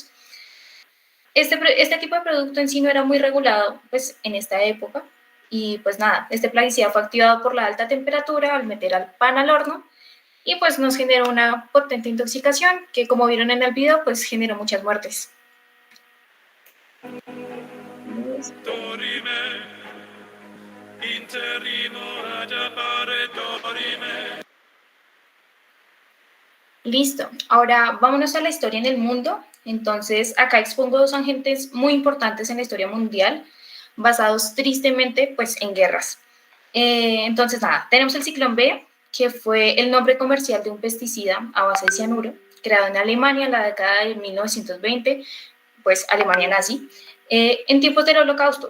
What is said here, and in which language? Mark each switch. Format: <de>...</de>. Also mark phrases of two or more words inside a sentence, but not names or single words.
<es>Este tipo de producto en sí no era muy regulado pues, en esta época, y pues nada, este plaguicida fue activado por la alta temperatura al meter al pan al horno, y pues nos generó una potente intoxicación que, como vieron en el video, pues generó muchas muertes.</es> <la>Dorime, interrimo ad appare dorime.</la> <es>Listo, ahora vámonos a la historia en el mundo. Entonces, acá expongo dos agentes muy importantes en la historia mundial, basados tristemente pues, en guerras. Entonces, nada, tenemos el ciclón B, que fue el nombre comercial de un pesticida a base de cianuro, creado en Alemania en la década de 1920, pues Alemania nazi, en tiempos del Holocausto.</es>